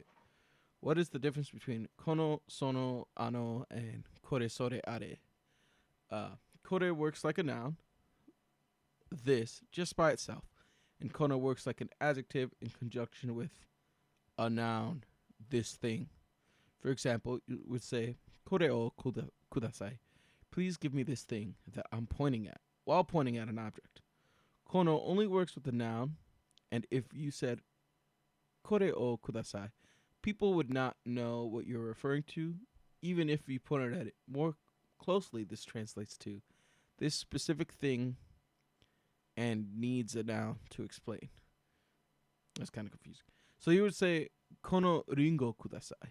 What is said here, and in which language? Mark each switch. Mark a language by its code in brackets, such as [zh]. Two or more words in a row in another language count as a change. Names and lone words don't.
[en] What is the difference between [ja] この、その、あの, [en] and [ja] これ、それ、あれ? [en] Kore works like a noun, this, just by itself, and kono works like an adjective in conjunction with a noun, this thing. For example, you would say, [ja] これをください. [en] Please give me this thing that I'm pointing at, while pointing at an object. Kono only works with the noun, and if you said, [ja] これをください, [en] people would not know what you're referring to, even if you pointed at it more closely. This translates to this specific thing and needs a noun to explain. That's kind of confusing. So you would say, [ja] このりんごください.